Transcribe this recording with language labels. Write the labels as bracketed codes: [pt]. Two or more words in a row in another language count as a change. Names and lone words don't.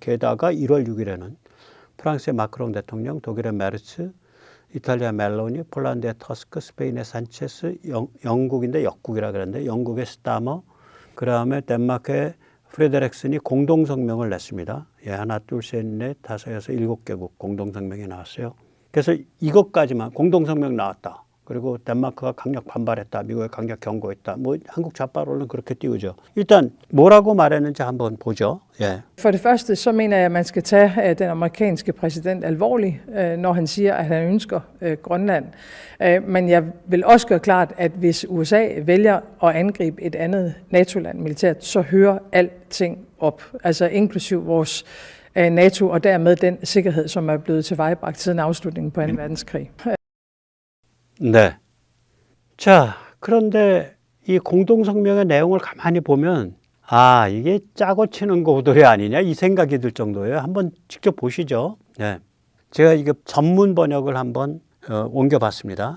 [ko] 게다가 1월 6일에는 프랑스의 마크롱 대통령, 독일의 메르츠, 이탈리아 멜로니, 폴란드의 터스크, 스페인의 산체스, 영국인데 역국이라 그랬는데 영국의 스타머, 그 다음에 덴마크의 프레데렉슨이 공동성명을 냈습니다. 예, 하나, 둘, 셋, 넷, 다섯, 여섯, 7개국 공동성명이 나왔어요. 그래서 이것까지만 공동성명 나왔다. 그리고 덴마크가 강력 반발했다. 미국에 강력 경고했다. 뭐 한국 좌파로는 그렇게 띄우죠. 일단 뭐라고 말했는지 한번 보죠. 예. [da] For det første så mener jeg, at man skal tage den amerikanske præsident alvorligt, når han siger, at han ønsker Grønland. Men jeg vil også gøre klart, at hvis USA vælger at angribe et andet NATO-land militært, så hører alting op. Altså inklusiv vores NATO og dermed den sikkerhed, som er blevet tilvejebragt siden afslutningen på 2. verdenskrig. [ko] 네. 자, 그런데 이 공동성명의 내용을 가만히 보면 아, 이게 짜고 치는 고도리 아니냐 이 생각이 들 정도예요. 한번 직접 보시죠. 네. 제가 이거 전문 번역을 한번 옮겨봤습니다.